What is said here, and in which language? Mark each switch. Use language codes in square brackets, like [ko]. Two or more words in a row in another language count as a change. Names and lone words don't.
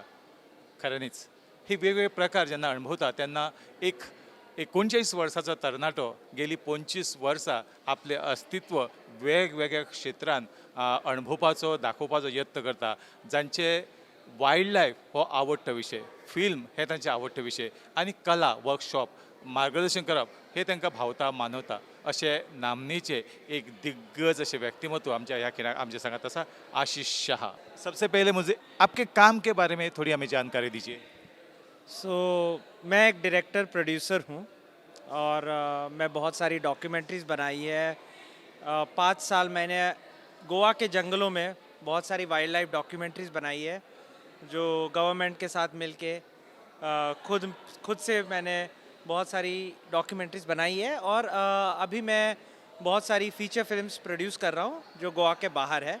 [kok] खऱ्यांनीच ही वेगवेगळे प्रकार जेन्ना अणभवता तेन्ना एक 39 वर्सांचो तरणाटो गेली 25 वर्सां आपलें अस्तित्व वेगवेगळ्या क्षेत्रांत अणभवपाचो दाखोवपाचो यत्न करता. जांचे [en] wild life [kok] हो आवडटो विशय, फिल्म हे तांचे आवडटे विशय आनी कला वर्कशॉप मार्गदर्शन करप हे तांकां भावता मानवता अशे नामनेचे एक दिग्गज अशे व्यक्तिमत्व आमच्या ह्या खिणाक आमचे सांगात आसा आशीष शाह. [hi] सबसे पहले मुझे आपके काम के बारे में थोड़ी हमें जानकारी दीजिए. मैं एक [en] director producer [hi] हूँ और मैं बहुत सारी डॉक्यूमेंट्रीज़ बनाई है. 5 साल मैंने गोवा के जंगलों में बहुत सारी [en] wild life documentaries [hi] बनाई है जो गवर्नमेंट के साथ मिलके खुद से मैंने बहुत सारी डॉक्यूमेंट्रीज़ बनाई है और अभी मैं बहुत सारी [en] feature films [hi] प्रोड्यूस कर रहा हूँ जो गोवा के बाहर है.